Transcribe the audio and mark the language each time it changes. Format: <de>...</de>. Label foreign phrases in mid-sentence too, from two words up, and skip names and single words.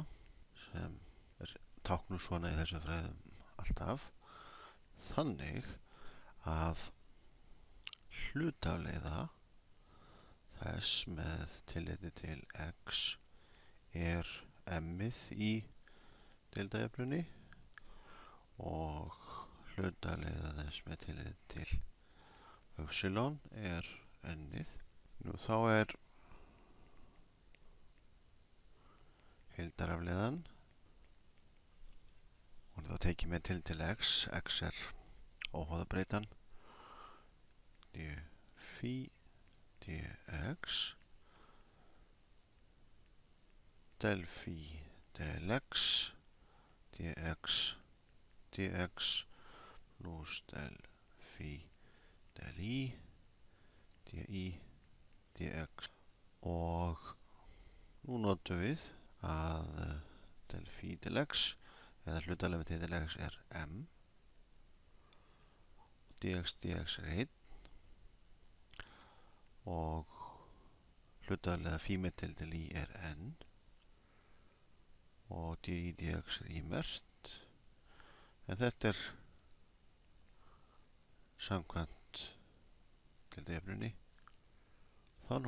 <is>sem er táknuð svona í þessum fræðum alltaf, þannig að hlutafleiða þess með tilliti til x er m-ið í deildajöfnunni og hlutafleiða þess með tilliti til y er n-ið. Nú þá er heildarafleiðan og þá tekið með tilliti til x er óháðabreytan d phi dx del phi del x dx pluss del phi del i di dx og nú notum við að del phi del x eða hlutafleiða með tilliti til x er m dx er 1 og hlutafleiða phi með tilliti til i er n og di dx er í mert, en þetta er samkvæmt deildajöfnunni þá 0.</is>